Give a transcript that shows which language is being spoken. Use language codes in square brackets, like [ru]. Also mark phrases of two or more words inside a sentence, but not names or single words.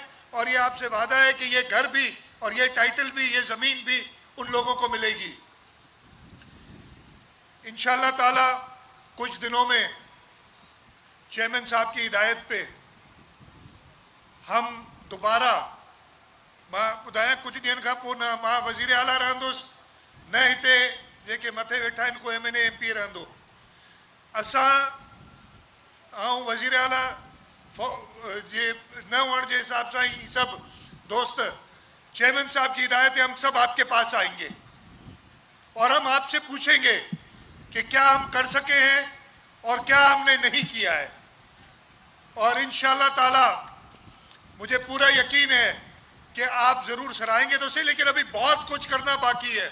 [ur] اور یہ آپ سے وعدہ ہے کہ یہ گھر بھی اور یہ ٹائٹل بھی, یہ زمین بھی ان لوگوں کو ملے گی [ar] انشاءاللہ تعالی. [ur] کچھ دنوں میں چیئرمین صاحب کی ہدایت پہ ہم دوبارہ [sd] ॿुधायां कुझु ॾींहंनि खां पोइ न मां वज़ीर आला रहंदुसि न हिते जेके मथे वेठा आहिनि को MNA MP रहंदो. असां ऐं वज़ीर आला जे न हुअण जे हिसाब सां ही सभु दोस्त [ur] چیئرمین صاحب کی ہدایت ہے، ہم سب آپ کے پاس آئیں گے اور ہم آپ سے پوچھیں گے کہ کیا ہم کر سکے ہیں اور کیا ہم نے نہیں کیا ہے. اور [ar] إن شاء الله تعالى [ur] مجھے پورا یقین ہے کہ آپ ضرور سراہیں گے تو سہی، لیکن ابھی بہت کچھ کرنا باقی ہے.